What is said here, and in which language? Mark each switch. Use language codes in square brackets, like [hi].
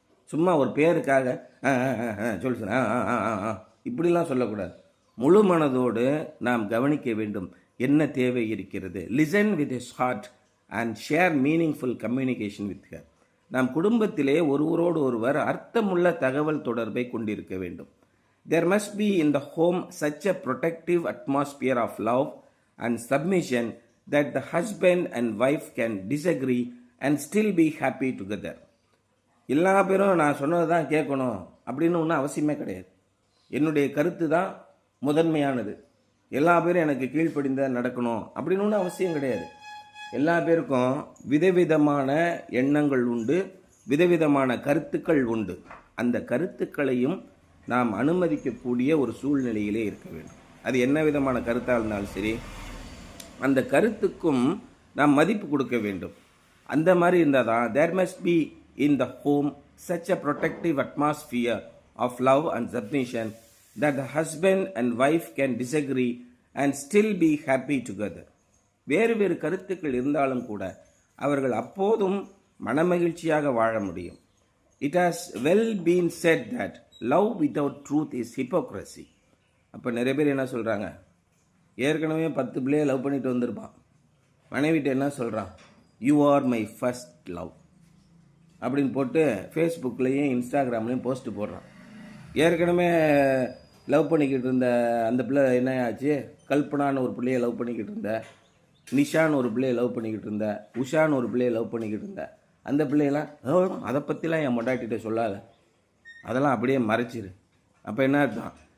[ta] சும்மா ஒரு பேருக்காக சொல்லு இப்படிலாம் சொல்லக்கூடாது. முழு மனதோடு நாம் கவனிக்க வேண்டும் என்ன தேவை இருக்கிறது. [en] Listen with his heart and share meaningful communication with her. [ta] நாம் குடும்பத்திலே ஒருவரோடு ஒருவர் அர்த்தமுள்ள தகவல் தொடர்பை கொண்டிருக்க வேண்டும். [en] There must be in the home such a protective atmosphere of love and submission that the husband and wife can disagree and still be happy together. [ta] எல்லா பேரும் நான் சொன்னது தான் கேட்கணும் அப்படின்னு ஒன்றும் அவசியமே கிடையாது. என்னுடைய கருத்து தான் முதன்மையானது, எல்லா பேரும் எனக்கு கீழ்ப்படிந்த நடக்கணும் அப்படின்னு ஒன்றும் அவசியம் கிடையாது. எல்லா பேருக்கும் விதவிதமான எண்ணங்கள் உண்டு, விதவிதமான கருத்துக்கள் உண்டு. அந்த கருத்துக்களையும் நாம் அனுமதிக்கக்கூடிய ஒரு சூழ்நிலையிலே இருக்க வேண்டும். அது என்ன விதமான கருத்தாக இருந்தாலும் சரி, அந்த கருத்துக்கும் நாம் மதிப்பு கொடுக்க வேண்டும். அந்த மாதிரி இருந்தால் தான் [en] there must be in the home such a protective atmosphere of love and submission that the husband and wife can disagree and still be happy together. [ta] வேறு வேறு கருத்துக்கள் இருந்தாலும் கூட அவர்கள் அப்போதும் மனமகிழ்ச்சியாக வாழ முடியும். [en] It has well been said that love without truth is hypocrisy. [ta] அப்போ நிறைய பேர் என்ன சொல்கிறாங்க, ஏற்கனவே 10 பிள்ளையை லவ் பண்ணிட்டு வந்திருப்பான், மனைவிட்ட என்ன சொல்கிறான், [en] you are my first love [ta] அப்படின்னு போட்டு ஃபேஸ்புக்லேயும் இன்ஸ்டாகிராம்லேயும் போஸ்ட்டு போடுறான். ஏற்கனவே லவ் பண்ணிக்கிட்டு இருந்த அந்த பிள்ளை என்ன ஆச்சு, கல்பனான்னு ஒரு பிள்ளையை லவ் பண்ணிக்கிட்டு இருந்த, நிஷான்னு ஒரு பிள்ளையை லவ் பண்ணிக்கிட்டு இருந்த, உஷான்னு ஒரு பிள்ளையை லவ் பண்ணிக்கிட்டு இருந்த, அந்த பிள்ளையெல்லாம் அதை பற்றிலாம் என் மொண்டாட்டிகிட்ட சொல்லாத, அதெல்லாம் அப்படியே மறைச்சிரு. அப்போ என்ன அர்த்தம்?